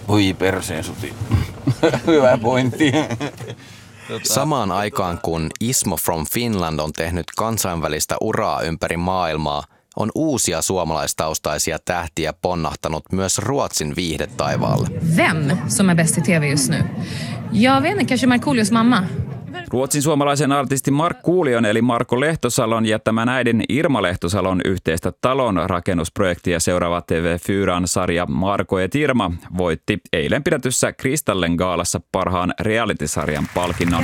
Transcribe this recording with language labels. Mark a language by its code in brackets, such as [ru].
[fi] Voi perseen suti. Hyvä pointti. Samaan aikaan, kun Ismo from Finland on tehnyt kansainvälistä uraa ympäri maailmaa, on uusia suomalaistaustaisia tähtiä ponnahtanut myös Ruotsin viihdetaivaalle. [sv] Vem som är bäst i TV just nu? Jag vet inte, kanske Markoolios mamma. [fi] Ruotsin suomalaisen artisti Markoolion eli Marko Lehtosalon jättämän äidin Irma Lehtosalon yhteistä talon rakennusprojektia seuraava TV4:n sarja Marko et Irma voitti eilen pidetyssä Kristallen gaalassa parhaan realitysarjan palkinnon.